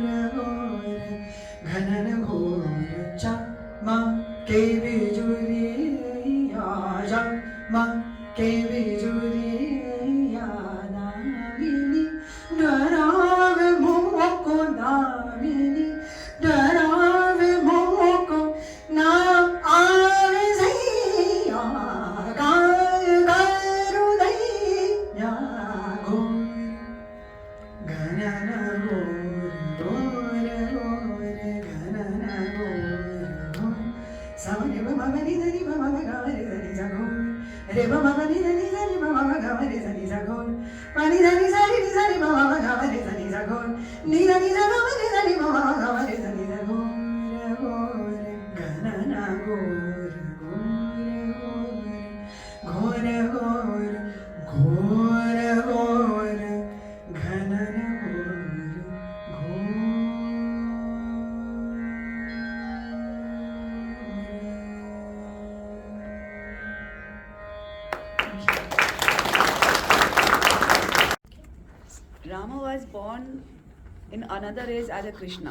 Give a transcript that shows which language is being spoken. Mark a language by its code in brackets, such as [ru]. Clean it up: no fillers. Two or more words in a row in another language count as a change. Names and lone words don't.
[hi] घोर घनन घोर चमके बिजुरिया चमके बिजुरिया दामिनी डरावे मोको दामिनी डरावे मोको ना आवे सैया करू दैया घोर घनन घोर घोर घोर घनन घोर घोर सा रे ब म नी ध नी ब म ग रे ध नी सा घोर रे ब म नी ध नी सा नी ब म ग रे ध नी सा घोर प नी ध नी सा नी ब म ग रे ध नी सा घोर नी ध नी सा ग रे ध नी ब म ग रे ध नी सा घोर घोर घनन घोर घोर घोर घोर घोर घोर घनन घोर [en] Rama was born in another age as a Krishna.